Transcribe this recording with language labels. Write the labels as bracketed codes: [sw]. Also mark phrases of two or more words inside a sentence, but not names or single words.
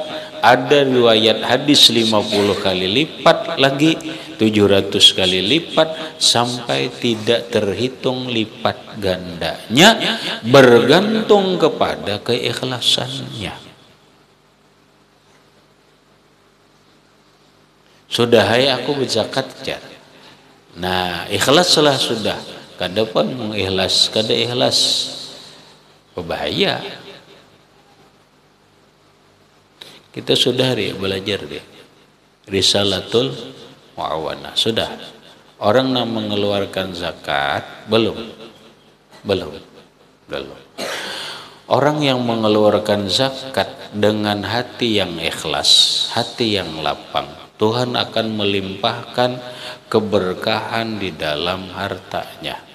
[id] Ada riwayat hadis 50 kali lipat lagi, 700 kali lipat, sampai tidak terhitung lipat gandanya, bergantung kepada keikhlasannya. [bjn] Sudah hai aku berzakat jar. Nah, ikhlaslah sudah. Kada pun mengikhlas, kada ikhlas. [id] Bahaya. Kita sudah belajar Risalatul Mu'awanah. Sudah. Orang yang mengeluarkan zakat belum. Orang yang mengeluarkan zakat dengan hati yang ikhlas, hati yang lapang, Tuhan akan melimpahkan keberkahan di dalam hartanya.